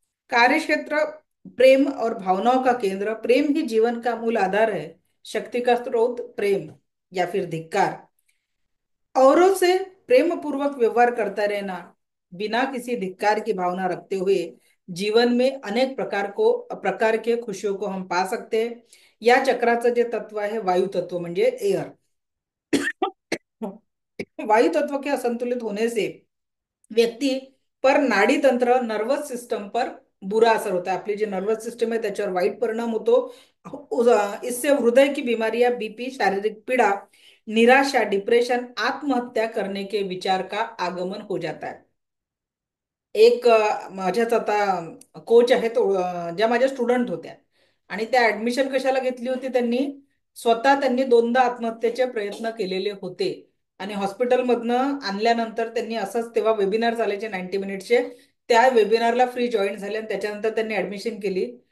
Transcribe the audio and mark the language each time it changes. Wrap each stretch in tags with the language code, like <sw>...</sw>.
<hi>कार्यक्षेत्र प्रेम और भावनाओं का केंद्र. प्रेम ही जीवन का मूल आधार है. शक्ति का स्रोत प्रेम या फिर धिक्कार. औरों से प्रेम पूर्वक व्यवहार करता रहना, बिना किसी धिक्कार की भावना रखते हुए जीवन में अनेक प्रकार के खुशियों को हम पा सकते हैं.</hi> <mr>या चक्राचं जे तत्व आहे वायु तत्व म्हणजे एअर.</mr> <hi>वायु तत्व के असंतुलित होने से व्यक्ति पर नाडी तंत्र, नर्वस सिस्टम पर बुरा असर होता है.</hi> <mr>आपली जी नर्वस सिस्टम है त्याच्यावर वाईट परिणाम होतो.</mr> <hi>इससे हृदय की बीमारियां, बीपी, शारीरिक पीड़ा, निराशा, डिप्रेशन, आत्महत्या करने के विचार का आगमन हो जाता है.</hi> <mr>एक माझ्याच आता कोच आहे तो, ज्या माझ्या स्टुडंट होत्या आणि त्या ऍडमिशन कशाला घेतली होती, त्यांनी दोनदा आत्महत्येचे प्रयत्न केलेले होते आणि हॉस्पिटलमधनं आणल्यानंतर त्यांनी असंच, तेव्हा वेबिनार चालायचे 90 मिनिटचे, त्या वेबिनारला फ्री जॉईन झाले आणि त्याच्यानंतर त्यांनी ऍडमिशन केली.</mr>